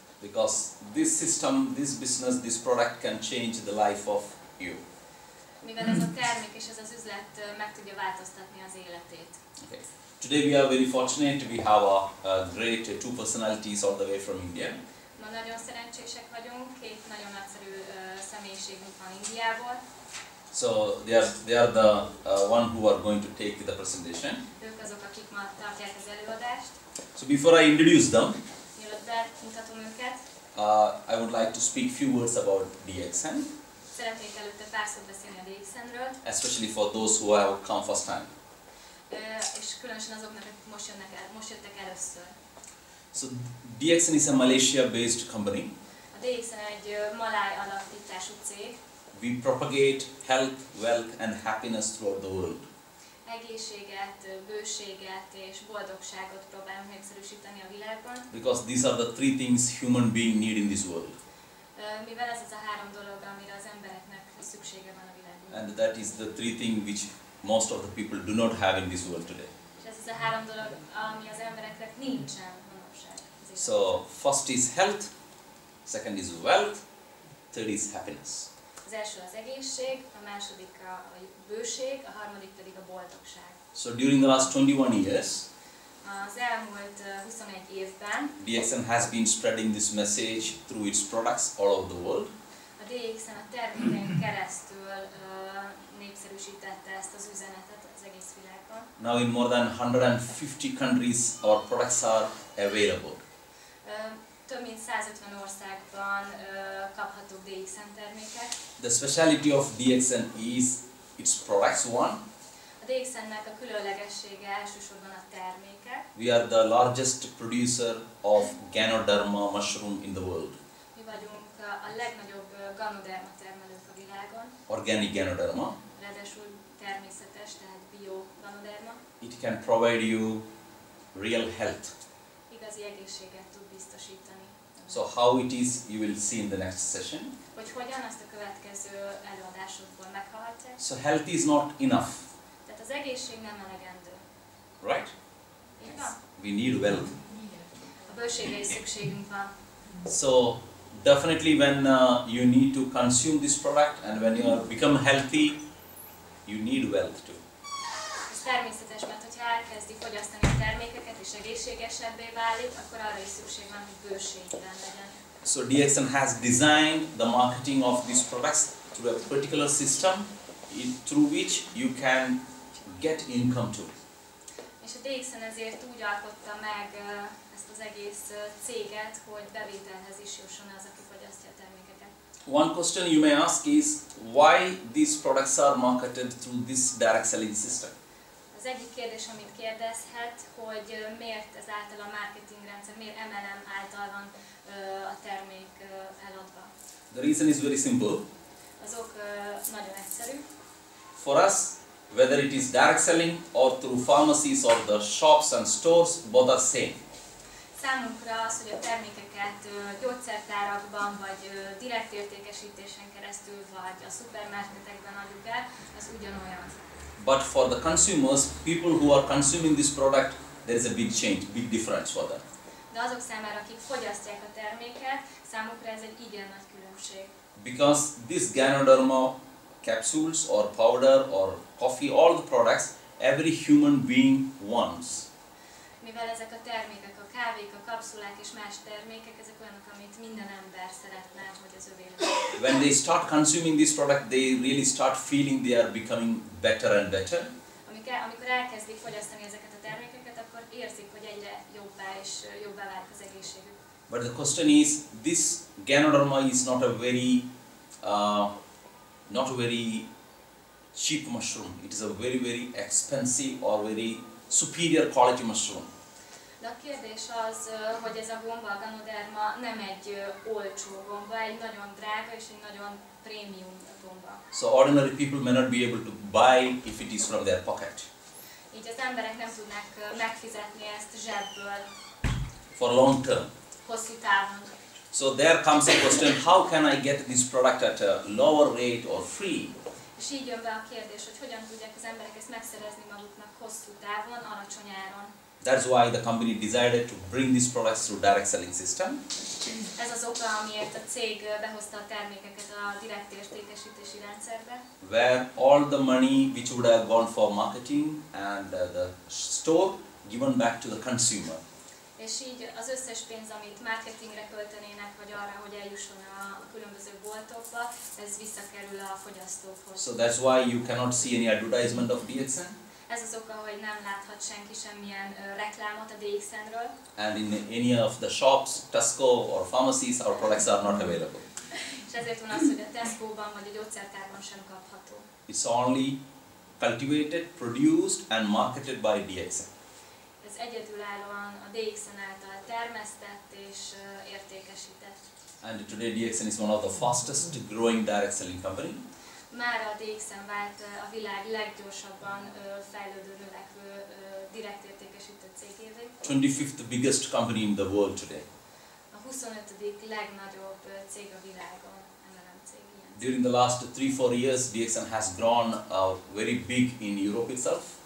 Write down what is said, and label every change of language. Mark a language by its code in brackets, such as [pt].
[en] Because this system, this business, this product can change the life of you. [hu] Mivel ez a termék és ez az üzlet meg tudja változtatni az életét. [en] Okay. Today we are very fortunate. We have a great 2 personalities all the way from India. [hu] Ma nagyon szerencsések vagyunk, 2 nagyon nagyszerű személyiségünk van Indiából. [en] So they are the one who are going to take the presentation. [hu] Ők azok, akik ma tartják az előadást. [en] So before I introduce them, [hu] mielőtt bemutatom őket. [en] I would like to speak few words about DXN, [hu] Szeretnék előtte pár szót beszélni a DXN-ről, [en] especially for those who have come first time. [hu] és különösen azoknak, akik most jöttek először. [en] So DXN is a Malaysia-based company. [hu] A DXN egy maláj alapítású cég. [en] We propagate health, wealth and happiness throughout the world. [hu] Egészséget, bőséget és boldogságot próbálunk népszerűsíteni a világban. [en] Because these are the three things human being need in this world. [hu] Mivel ez az a három dolog, amire az embereknek szüksége van a világban. [en] And that is the three things which most of the people do not have in this world today. [hu] És ez az a három dolog, ami az embereknek nincsen manapság. [en] So first is health, second is wealth, third is happiness. [hu] Az első az egészség, a második a bőség, a harmadik pedig a boldogság. [en] So during the last 21 years, [hu] Az elmúlt 21 évben [en] DXN has been spreading this message through its products all over the world. [hu] a DXN a termékein keresztül népszerűsítette ezt az üzenetet az egész világban. [en] Now in more than 150 countries our products are available. [hu] Több mint 150 országban kaphatók DXN termékek. [en] The speciality of DXN is its products one. [hu] A DXN-nek a különlegessége elsősorban a termékek. [en] We are the largest producer of Ganoderma mushroom in the world. [hu] Mi vagyunk a legnagyobb ganoderma termelők a világon. [en] Organic Ganoderma. [hu] Ráadásul természetes, tehát bio ganoderma. [en] It can provide you real health. [hu] Igazi egészséget tud biztosítani. [en] So how it is, you will see in the next session. [hu] Hogy hogyan, azt a következő előadásokból meghallhatják. [en] So health is not enough, [hu] Tehát az egészség nem elegendő. [en] right? [hu] Így van? [en] We need wealth. [hu] A bőségre is szükségünk van. [en] So definitely when you need to consume this product and when you become healthy, you need wealth too. [hu] Ez természetes, mert hogyha elkezdi fogyasztani a termékeket és egészségesebbé válik, akkor arra is szükség van, hogy bőségben legyen. [en] So DXN has designed the marketing of these products through a particular system through which you can get income too. [hu] És a DXN ezért úgy alkotta meg ezt az egész céget, hogy bevételhez is jusson az, aki fogyasztja a termékeket. [en] One question you may ask is why these products are marketed through this direct selling system. [hu] Az egyik kérdés, amit kérdezhet, hogy miért ezáltal a marketingrendszer, miért MLM által van a termék eladva. [en] The reason is very simple. [hu] Azok nagyon egyszerű. [en] For us, whether it is direct selling or through pharmacies or the shops and stores, both are same. [hu] Számunkra az, hogy a termékeket gyógyszertárakban vagy direkt értékesítésen keresztül vagy a szupermarketekben adjuk el, az ugyanolyan. [en] But for the consumers, people who are consuming this product, there is a big change, big difference for them. [hu] De azok számára, akik fogyasztják a terméket, számukra ez egy igen nagy különbség. [en] Because this Ganoderma capsules or powder or coffee, all the products, every human being wants. [hu] Mivel ezek a termékek, a kávék, a kapszulák és más termékek, ezek olyanok, amit minden ember szeretne, hogy az övé legyen. [en] When they start consuming this product, they really start feeling they are becoming better and better. [hu] Amikor elkezdik fogyasztani ezeket a termékeket, akkor érzik, hogy egyre jobbá és jobbá válik az egészségük. [en] But the question is, this Ganoderma is not a very cheap mushroom. It is a very expensive or very superior quality mushroom. [hu] De a kérdés az, hogy ez a gomba, a ganoderma nem egy olcsó gomba, egy nagyon drága és egy nagyon prémium gomba. [en] So ordinary people may not be able to buy if it is from their pocket. [hu] Így az emberek nem tudnák megfizetni ezt zsebből. [en] For long term. [hu] Hosszú távon. [en] So there comes a question, how can I get this product at a lower rate or free? [hu] És így jön be a kérdés, hogy hogyan tudják az emberek ezt megszerezni maguknak hosszú távon, alacsony áron. [en] That's why the company decided to bring these products through direct selling system. [hu] Ez az oka, amiért a cég behozta a termékeket a direkt értékesítési rendszerbe. [en] Where all the money which would have gone for marketing and the store given back to the consumer. [hu] És így az összes pénz, amit marketingre költenének, vagy arra, hogy eljusson a különböző boltokba, ez visszakerül a fogyasztókhoz. [en] So that's why you cannot see any advertisement of DXN. [hu] Ez az oka, hogy nem láthat senki semmilyen reklámot a DXN-ről. [en] And in any of the shops, Tesco or pharmacies, our products are not available. [hu] És ezért van az, hogy a Tesco-ban vagy a gyógyszertárban sem kapható. [en] It's only cultivated, produced and marketed by DXN. [hu] Ez egyedülállóan a DXN által termesztett és értékesített. [en] And today DXN is one of the fastest growing direct selling company. [hu] Már a DXN vált a világ leggyorsabban fejlődő, növekvő direkt értékesítő cégévé. [en] 25th biggest company in the world today. [hu] A 25. legnagyobb cég a világon, MLM cég ilyen. [en] During the last 3-4 years, DXN has grown very big in Europe itself.